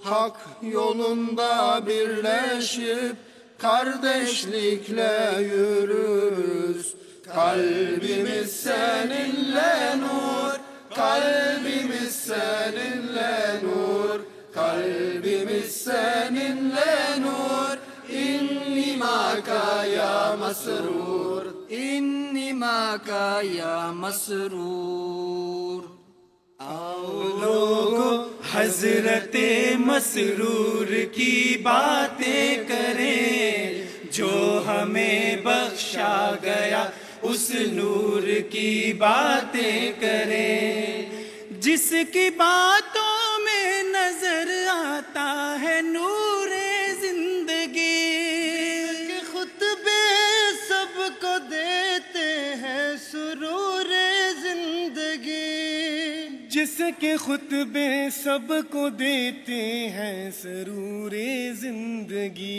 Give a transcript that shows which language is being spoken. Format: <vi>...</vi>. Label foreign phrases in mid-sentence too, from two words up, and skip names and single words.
<tr>hak yolunda birleşip kardeşlikle yürürüz. Kalbimiz seninle nur, kalbimiz seninle nur, kalbimiz seninle nur.</tr> <ar>إني معك يا مسرور، إني معك يا مسرور.</ar> <ur>آؤ لوگو حضرت مسرور کی باتیں کریں، جو ہمیں بخشا گیا اس نور کی باتیں کریں، جس کی باتوں میں نظر آتا ہے نورِ زندگی، کے خطبے سب کو دیتے ہیں سرورِ زندگی، جس کے خطبے سب کو دیتے ہیں سرورِ زندگی.</ur>